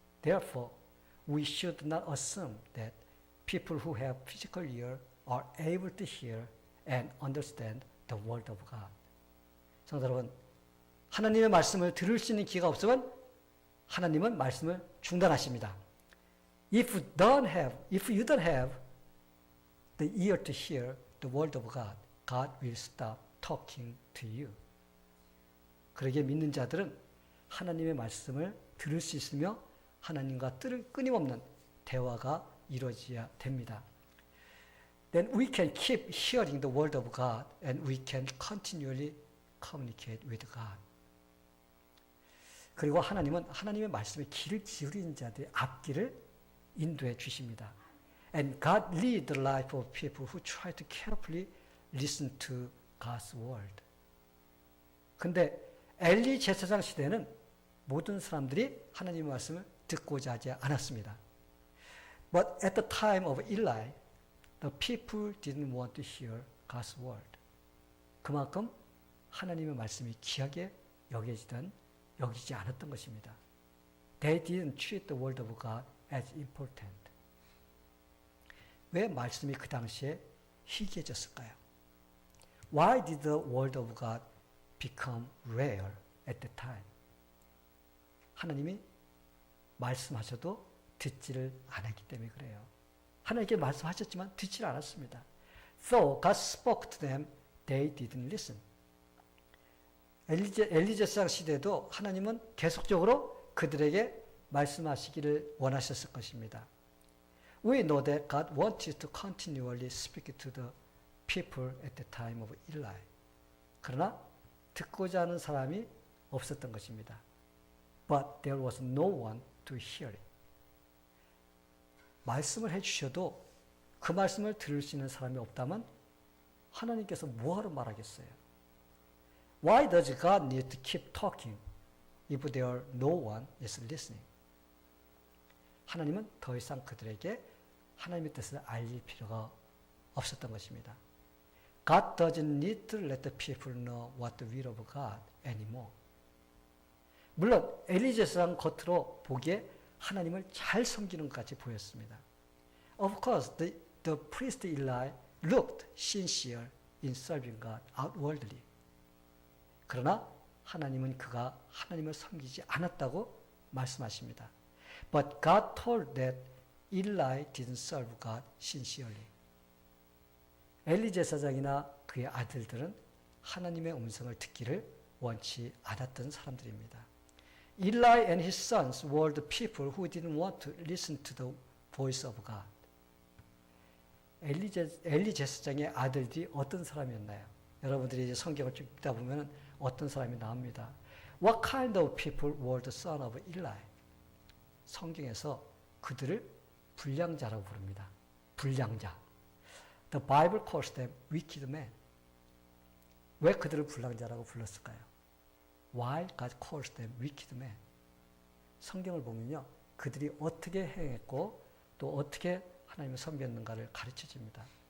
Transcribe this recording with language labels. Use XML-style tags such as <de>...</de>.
<en>Therefore, we should not assume that people who have physical ear are able to hear and understand the word of God.</en> <ko>성도 여러분, 하나님의 말씀을 들을 수 있는 귀가 없으면 하나님은 말씀을 중단하십니다.</ko> <en>If you don't have the ear to hear the word of God, God will stop talking to you.</en> <ko>그러게 믿는 자들은 하나님의 말씀을 들을 수 있으며 하나님과 끊임없는 대화가 이루어져야 됩니다.</ko> <en>Then we can keep hearing the word of God and we can continually communicate with God.</en> <ko>그리고 하나님은 하나님의 말씀에 귀를 기울이는 자들의 앞길을 인도해 주십니다.</ko> <en>And God lead the life of people who try to carefully listen to God's word.</en> <ko>근데 엘리 제사장 시대는 모든 사람들이 하나님의 말씀을 듣고자 하지 않았습니다.</ko> <en>But at the time of Eli, the people didn't want to hear God's word.</en> <ko>그만큼 하나님의 말씀이 귀하게 여기지 않았던 것입니다.</ko> <en>They didn't treat the word of God as important.</en> <ko>왜 말씀이 그 당시에 희귀해졌을까요?</ko> <en>Why did the word of God become rare at the time?</en> <ko>하나님이 말씀하셔도 듣지를 않았기 때문에 그래요. 하나님께 말씀하셨지만 듣지를 않았습니다.</ko> <en>So God spoke to them, they didn't listen.</en> <ko>엘리 제사장 시대도 하나님은 계속적으로 그들에게 말씀하시기를 원하셨을 것입니다.</ko> <en>We know that God wanted to continually speak to the people at the time of Eli.</en> <ko>그러나 듣고자 하는 사람이 없었던 것입니다.</ko> <en>But there was no one to hear it.</en> <ko>말씀을 해주셔도 그 말씀을 들을 수 있는 사람이 없다면 하나님께서 뭐하러 말하겠어요?</ko> <en>Why does God need to keep talking if there no one is listening?</en> <ko>하나님은 더 이상 그들에게 하나님의 뜻을 알릴 필요가 없었던 것입니다.</ko> <en>God doesn't need to let the people know what the will of God anymore.</en> <ko>물론 엘리 제사장 겉으로 보기에 하나님을 잘 섬기는 것 같이 보였습니다.</ko> <en>Of course, the priest Eli looked sincere in serving God outwardly.</en> <ko>그러나 하나님은 그가 하나님을 섬기지 않았다고 말씀하십니다.</ko> <en>But God told that Eli didn't serve God sincerely.</en> <ko>엘리 제사장이나 그의 아들들은 하나님의 음성을 듣기를 원치 않았던 사람들입니다.</ko> <en>Eli and his sons were the people who didn't want to listen to the voice of God.</en> <ko>엘리 제사장의 아들들이 어떤 사람이었나요? 여러분들이 이제 성경을 쭉 읽다 보면 어떤 사람이 나옵니다.</ko> <en>What kind of people were the son of Eli?</en> <ko>성경에서 그들을 불량자라고 부릅니다. 불량자.</ko> <en>The Bible calls them wicked men.</en> <ko>왜 그들을 불량자라고 불렀을까요?</ko> <en>Why God calls them wicked men?</en> <ko>성경을 보면요. 그들이 어떻게 행했고 또 어떻게 하나님을 섬겼는가를 가르쳐 줍니다.</ko>